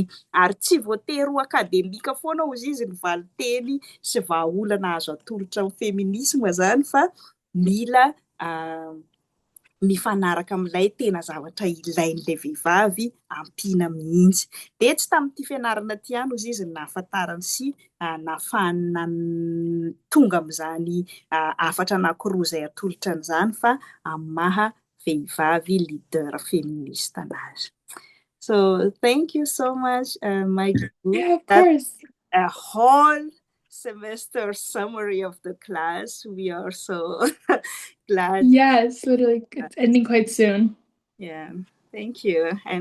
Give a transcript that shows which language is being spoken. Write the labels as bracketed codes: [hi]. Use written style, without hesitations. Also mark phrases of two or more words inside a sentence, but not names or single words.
[mg] Ary tsy voatery ho akademika foana ozy izy ny valiteny sy vahaolana azo atolotra amin'ny feminisma izany, fa mila mifanaraka amin'ilay tena zavatra ilain'ilay vehivavy ampiana mihitsy. Dia tsy tamin'ity fianarana ity ihany ozy izy nahafantarany sy nahafahana tonga amin'izany hafatra anankiroa izay atolotra an'izany fa amin'ny maha vehivavy leader feminista anazy. [en] So thank you so much, Maggie. Yeah, of course. A whole semester summary of the class. We are so glad. Yes, literally, it's ending quite soon. Yeah, thank you. And